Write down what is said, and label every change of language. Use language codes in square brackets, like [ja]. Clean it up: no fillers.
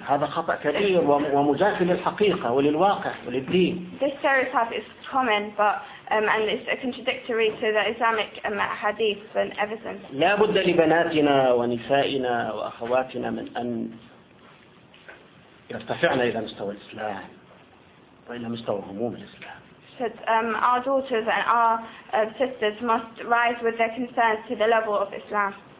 [ar] هذا خطأ كبير ومجاف للحقيقة وللواقع وللدين. [en] This stereotype is common, but and it's contradictory to the Islamic hadith and evidence. [ar] لا بد لبناتنا ونسائنا وأخواتنا من أن يرتفعن إلى مستوى الإسلام وإلى مستوى هموم الإسلام. [en] That our daughters and our sisters must rise with their concerns to the level of Islam.